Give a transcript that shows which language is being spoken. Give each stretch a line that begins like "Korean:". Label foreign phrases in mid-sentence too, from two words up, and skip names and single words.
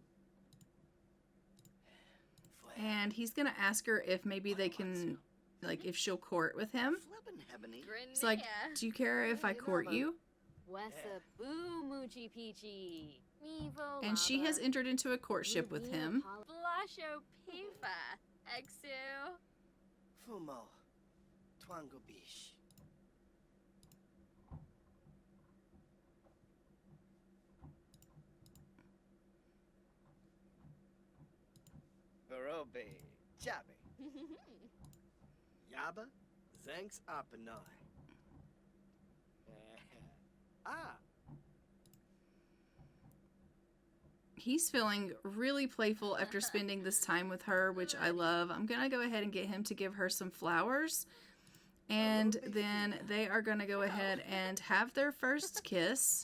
English: And he's going to ask her if maybe they can, like, if she'll court with him. He's like, do you care if I court you? Wessa Boo Moochie Peachy. Mevo. And she has entered into a courtship with him. Blasho Pifa. Exu. Fumo. Twango Bish. Barobe. Jabe. Yaba. Zanks Apanai. Ah. He's feeling really playful after spending this time with her, which I love. I'm going to go ahead and get him to give her some flowers. And then they are going to go ahead and have their first kiss.